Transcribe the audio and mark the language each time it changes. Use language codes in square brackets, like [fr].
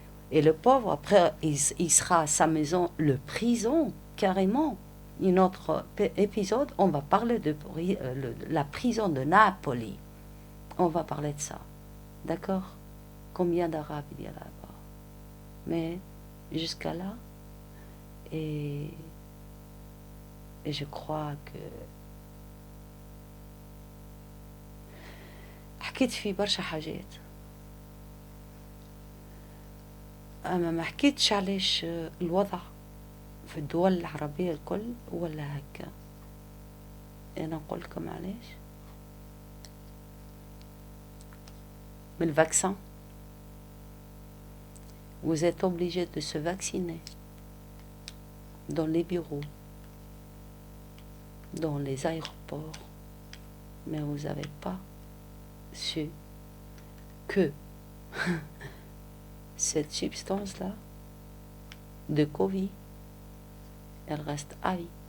[fr] Et le pauvre, après, il sera à sa maison, le prison, carrément. Un autre épisode, on va parler de la prison de Napoli. On va parler de ça. D'accord? Combien d'Arabes il y a là-bas? Mais jusqu'à là, et je crois que [ar] حكيت في برشا حاجات أما ما حكيتش علاش الوضع في الدول العربية الكل ولا هكا. أنا نقولكم علاش من الفاكسان. [fr] Vous êtes obligé de se vacciner dans les bureaux, dans les aéroports, mais vous n'avez pas su que cette substance-là de Covid, elle reste à vie.